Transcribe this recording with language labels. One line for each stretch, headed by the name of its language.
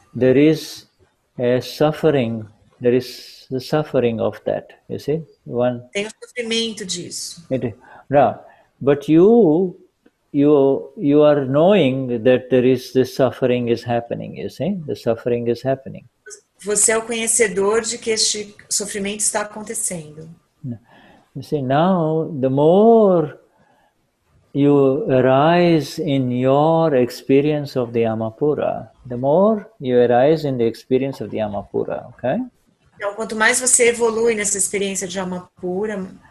English: There is a suffering. There is the suffering of that. You see,
Portuguese: tem o sofrimento disso.
English: But you are knowing that there is this suffering is happening, you see? The suffering is happening.
Portuguese: Você é o conhecedor de que este sofrimento está acontecendo.
English: You see, now the more you arise in your experience of the Amapura, the more you arise in the experience of the Amapura, okay?
Portuguese: Então, quanto mais você evolui nessa experiência de Amapura,